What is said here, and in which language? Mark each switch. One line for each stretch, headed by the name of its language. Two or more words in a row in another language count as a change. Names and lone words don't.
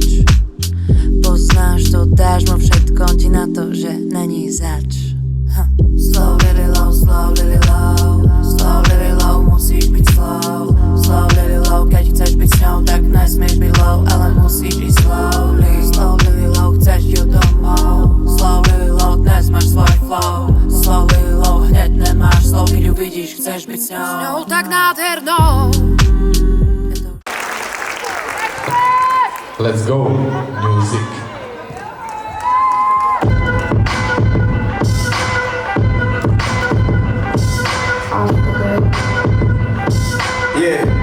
Slovak: Poznáš to, dáš mu všetko, ti na to, že není zač.
English: Slowly low, slowly low, slowly low,
Slovak: musíš byť slow.
English: Slowly low,
Slovak: keď chceš byť s ňou, tak nesmieš byť low, ale musíš ísť slowly.
English: Slowly low,
Slovak: chceš ju domov.
English: Slowly low,
Slovak: dnes máš svoj flow.
English: Slowly low,
Slovak: hneď nemáš slov, keď ju vidíš, chceš byť s ňou tak nádhernou.
English: Let's go, music. Yeah.